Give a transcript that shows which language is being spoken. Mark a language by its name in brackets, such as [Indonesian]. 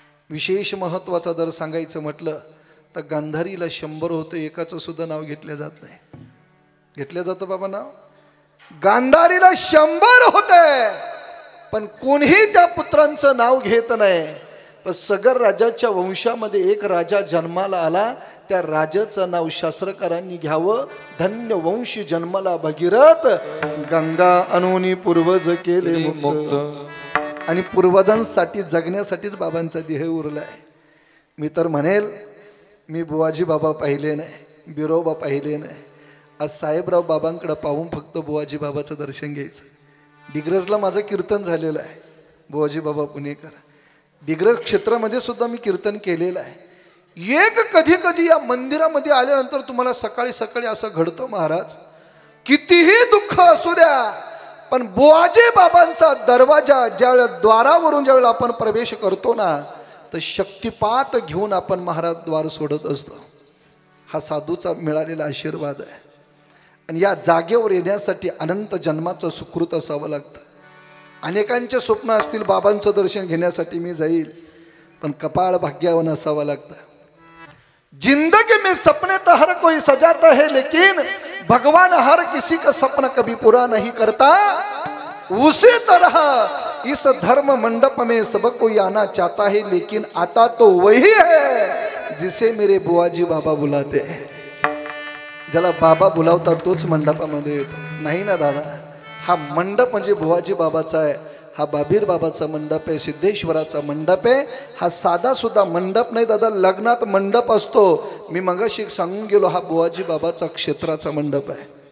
[Marathi] विशेष महत्त्वाचं जर सांगायचं म्हटलं तर गांधारीला 100 होतं, एकाचं सुद्धा नाव घेतलं जात नाही। घेतलं जातं बाबा नाव? गांधारीला 100 होते, पण कोणीही त्या पुत्रांचं नाव घेत नाही। पण सगर राजाच्या वंशामध्ये एक राजा जन्माला आला, त्या राजाचं नाव शास्त्रकारांनी घ्यावं। धन्य वंश जन्माला भगीरथ, गंगा अनुनी पूर्वज केले मुक्त। आणि पूर्वजांसाठी जगण्यासाठीच बाबांचा देह उरला आहे। मी तर म्हणेल, मी बुवाजी बाबा पाहिले नाही, बिरोबा पाहिले नाही। आज साहेबराव बाबांकडे पाहून फक्त बुवाजी बाबाचं दर्शन घ्यायचं। डिग्रजला माझं कीर्तन झालेलं आहे, बुवाजी बाबा पुणेकर। डिग्रज क्षेत्रामध्ये सुद्धा मी कीर्तन केलेलं आहे। एक कधी कधी या मंदिरामध्ये आल्यानंतर तुम्हाला सकाळी सकाळी असं घडतं, महाराज कितीही दुःख असू द्या, पण बुवाजी बाबांचा दरवाजा ज्यावेळेला द्वारावरून ज्यावेळेला आपण प्रवेश करतो ना, तर शक्तिपात घेऊन आपण महाराज द्वार सोडत असतो। हा साधूचा मिळालेला आशीर्वाद आहे. आणि या जागेवर येण्यासाठी अनंत जन्माचं सुकृत असावं लागतं. अनेकांचे स्वप्न असतील बाबांचं दर्शन घेण्यासाठी मी जाईल, पण कपाळ भाग्यवान असावं लागतं. [Hindi] जिंदगी में सपने तो हर कोई सजाता है, लेकिन भगवान हर किसी का सपना कभी पूरा नहीं करता. उसी तरह इस धर्म मंडप में सब कोई आना चाहता है, लेकिन आता तो वही है जिसे मेरे बुआजी बाबा बुलाते हैं. [Marathi] ज्याला बाबा बुलावतात तोच मंडपामध्ये येतो. नाही ना दादा, हा मंडप म्हणजे बुवाजी बाबाचा आहे. हा बाबीर बाबाचा मंडप आहे, सिद्धेश्वराचा मंडप आहे. हा साधा सुद्धा मंडप नाही दादा, लग्नात मंडप असतो. मी मगाशी सांगून गेलो, हा बुवाजी बाबाचा क्षेत्राचा मंडप आहे.